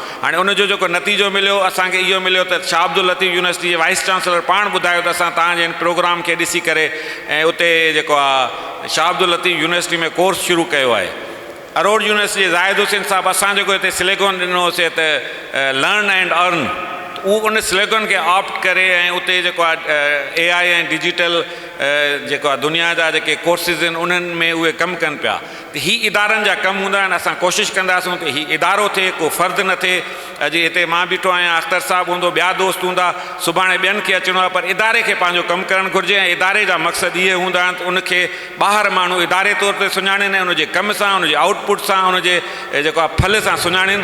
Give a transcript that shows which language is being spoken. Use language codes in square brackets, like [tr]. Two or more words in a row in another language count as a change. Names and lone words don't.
[sd] हाणे उनजो जेको नतीजो मिलियो असांखे इहो मिलियो त शाह अब्दुल लतीफ़ यूनिवर्सिटी जे [en] vice chancellor [sd] पाण ॿुधायो त असां तव्हांजे हिन प्रोग्राम खे ॾिसी करे ऐं उते जेको आहे शाह अब्दुल लतीफ़ यूनिवर्सिटी में कोर्स शुरू कयो आहे। अरोड़ यूनिवर्सिटी जे ज़ाहिद हुसैन साहिबु असां जेको हिते स्लेगन ॾिनोसीं त [en] learn and earn, [sd] उहो उन स्लेगन खे ऑप्ट करे ऐं उते जेको आहे AI ऐं डिजिटल जेको आहे दुनिया जा जेके कोर्सिस आहिनि उन्हनि में उहे कमु कनि पिया। त हीअ इदारनि जा कमु हूंदा आहिनि, असां कोशिशि कंदासीं त हीउ इदारो थिए, को फ़र्दु न थिए। अॼु हिते मां बीठो आहियां, अख़्तर साहिबु हूंदो, ॿिया दोस्त हूंदा, सुभाणे ॿियनि खे अचिणो आहे, पर इदारे खे पंहिंजो कमु करणु घुरिजे ऐं इदारे जा मक़सद इहे हूंदा आहिनि त उनखे ॿाहिरि माण्हू इदारे तौर ते सुञाणनि ऐं उनजे कम सां, उनजे आउटपुट सां, उनजे जेको आहे फल सां सुञाणनि।